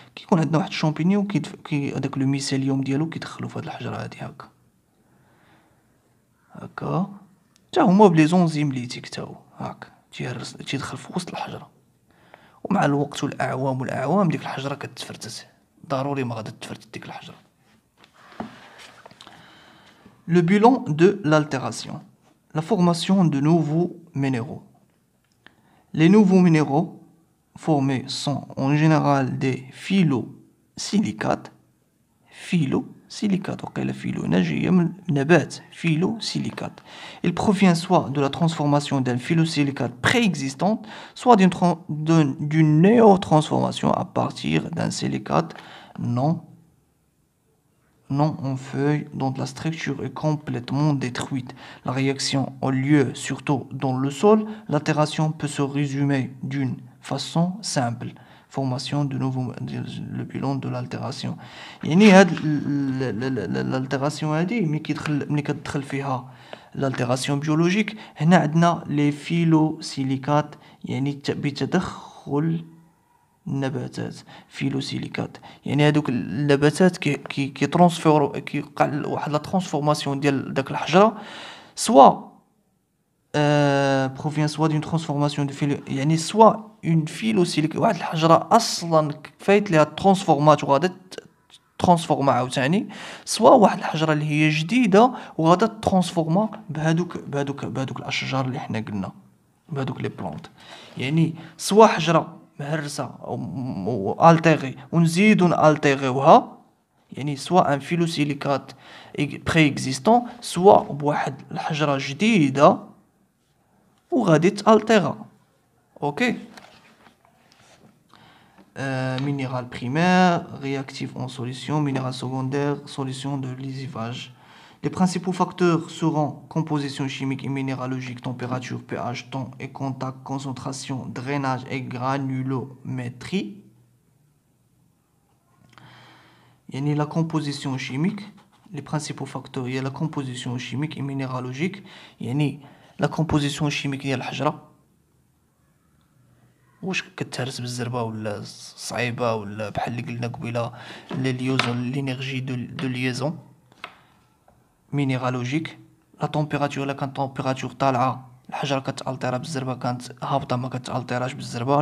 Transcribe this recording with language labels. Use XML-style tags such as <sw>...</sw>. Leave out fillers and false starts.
<ar>كيكون عندنا واحد الشامبينيون هذاك لو ميسيليوم ديالو كيدخلوا في هاد الحجره هادي هكا هكا، حتى هما بلي زونزيم لي تيكتاو هاك تيدخل في وسط الحجره، ومع الوقت والاعوام ديك الحجره كتفرتت. ضروري ما غادي تفرتت ديك الحجره.</ar> <fr>Le bilan de l'altération. La formation de nouveaux minéraux. Les nouveaux minéraux formés sont en général des phyllosilicates.</fr> <ar>Phyllosilicates, وقيل فيلو نجية من نبات phyllosilicates.</ar> <fr>Il provient soit de la transformation d'un phyllosilicate préexistant, soit d'une néotransformation à partir d'un silicate non en feuille dont la structure est complètement détruite. La réaction a lieu surtout dans le sol. L'altération peut se résumer d'une façon simple. Formation de nouveau, le bilan de l'altération.</fr> <ar>يعني هاد l'altération هادي ملي كتدخل فيها l'altération biologique، هنا عندنا les phyllosilicates، يعني بتدخل النباتات. فيلوسيليكات يعني هادوك النباتات كي ترونسفورو، كيوقع واحد لا ترانسفورماسيون ديال داك الحجره، سوا بروفين سوا دون ترانسفورماسيون دو فيلو، يعني سوا اون فيلوسيليك واحد الحجره اصلا فايت ليها ترانسفورمات وغادا ترانسفورما عاوتاني، سوا واحد الحجره اللي هي جديده وغادا ترانسفورما بهادوك الاشجار اللي حنا قلنا، بهادوك لي بلونط. يعني سوا حجره مهرسه او التيغي ونزيدو نالتيغيوها، يعني سوا ان فيلوسيليكات بري اكزيستون، سوا بواحد الحجره جديده وغادي تالتيغا. اوكي.</ar> <fr>Minéral primaire, réactif en solution, minéral secondaire, solution de lysivage. Les principaux facteurs seront composition chimique et minéralogique, température, pH, temps et contact, concentration, drainage et granulométrie. يعني la composition chimique, les principaux facteurs هي la composition chimique et minéralogique.</fr> <ar>يعني la composition chimique ديال الحجرة واش كتهرس بالزربه ولا صعيبه، ولا بحال اللي قلنا قبيله ليوزون لينيرجي دو ليزون. مينيرالوجيك لا طومبيراتور، الا كانت طومبيراتور طالعه الحجره كتالتيرا بالزربه، كانت هابطه ما كتالتيراش بالزربه.</ar>